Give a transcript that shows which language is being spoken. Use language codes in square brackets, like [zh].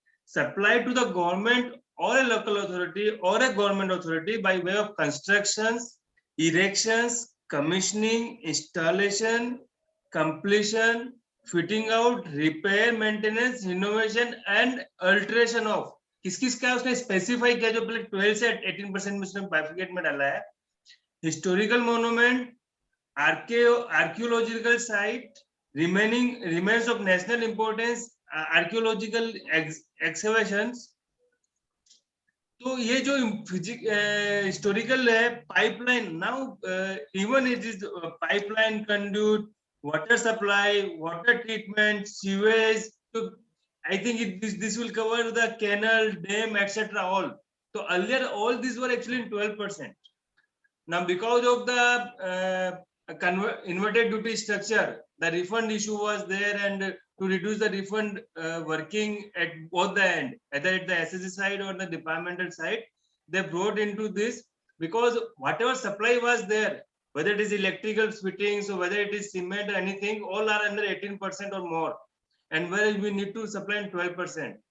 [en] Supply to the government or a local authority or a government authority by way of constructions, erections, commissioning, installation, completion, fitting out, repair, maintenance, renovation and alteration of. [hi] किस क्या उसने specify किया जो पहले 12 से 18% में उसने बाइफिकेट में डाला है. [en] Historical monument, archaeological site, remains of national importance, archaeological excavations. [hi] तो ये जो हिस्टोरिकल है [en] Pipeline, now even it is pipeline, conduit, water supply, water treatment, sewage. So I think this will cover the canal, dam, etc. all. So earlier all these were actually in 12%. Now because of the inverted duty structure, the refund issue was there, and to reduce the refund working at both the end, either at the SSC side or the departmental side, they brought into this, because whatever supply was there, whether it is electrical fittings or whether it is cement or anything, all are under 18% or more, and where we need to supply in 12%.